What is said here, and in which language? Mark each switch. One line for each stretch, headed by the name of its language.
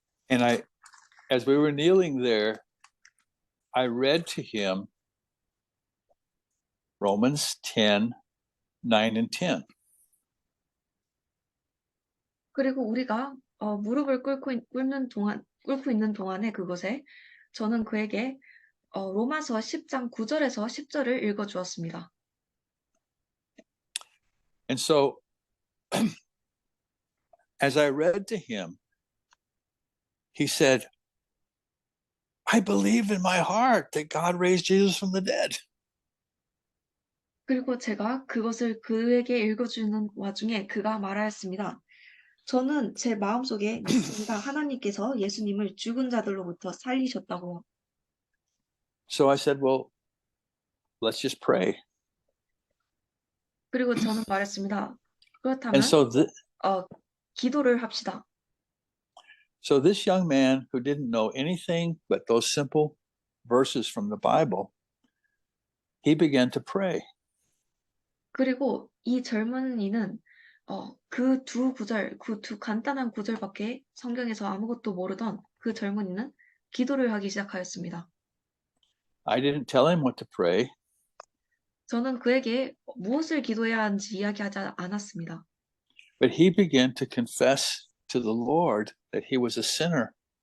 English: And as we were kneeling there, I read to him Romans 10:9 and 10.
Korean: 그리고 우리가 무릎을 꿇고 있는 동안에 그곳에 저는 그에게 로마서 10장 9절에서 10절을 읽어 주었습니다.
English: And so as I read to him, he said, "I believe in my heart that God raised Jesus from the dead."
Korean: 그리고 제가 그것을 그에게 읽어주는 와중에 그가 말하였습니다. 저는 제 마음속에 믿습니다. 하나님께서 예수님을 죽은 자들로부터 살리셨다고.
English: So I said, "Well, let's just pray."
Korean: 그리고 저는 말했습니다. 그렇다면
English: And so
Korean: 기도를 합시다.
English: So this young man who didn't know anything but those simple verses from the Bible, he began to pray.
Korean: 그리고 이 젊은이는 그 두 간단한 구절밖에 성경에서 아무것도 모르던 그 젊은이는 기도를 하기 시작하였습니다.
English: I didn't tell him what to pray.
Korean: 저는 그에게 무엇을 기도해야 하는지 이야기하지 않았습니다.
English: But he began to confess to the Lord that he was a sinner.